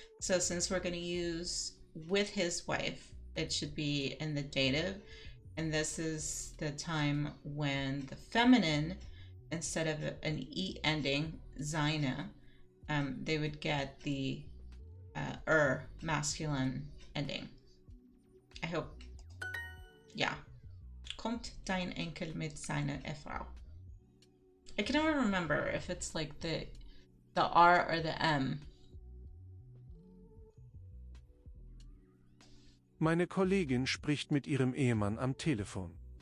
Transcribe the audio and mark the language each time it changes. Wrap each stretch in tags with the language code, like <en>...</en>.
<en>So since we're going to use with his wife, it should be in the dative, and this is the time when the feminine, instead of an e ending, seine, they would get the masculine ending. I hope. Yeah.</en> <de>Kommt dein Enkel mit seiner Ehefrau?</de> <en>I can never remember if it's like the R or the M.</en> <de>Meine Kollegin spricht mit ihrem Ehemann am Telefon.</de>